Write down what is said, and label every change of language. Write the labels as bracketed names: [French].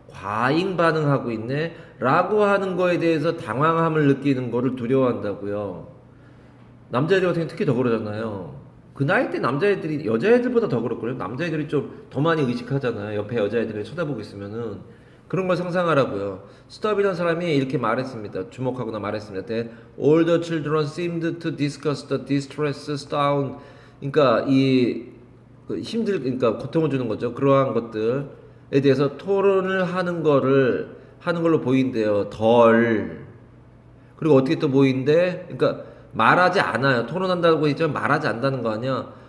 [Korean] 과잉 반응하고 있네. 라고 하는 거에 대해서 당황함을 느끼는 거를 두려워한다고요. 남자애들 같은 경우 특히 더 그러잖아요. 그 나이 때 남자애들이 여자애들보다 더 그럴걸요. 남자애들이 좀 더 많이 의식하잖아요. 옆에 여자애들이 쳐다보고 있으면은. 그런 걸 상상하라고요. 스톱이라는 사람이 이렇게 말했습니다. 주목하거나 말했습니다. [English] That all the children seemed to discuss the distress sound. [Korean] 그러니까 그러니까 고통을 주는 거죠. 그러한 것들에 대해서 토론을 하는 걸로 보인대요. 덜. 그리고 어떻게 또 보이는데, 그러니까 말하지 않아요. 토론한다고 했지만 말하지 않는다는 거 아니야.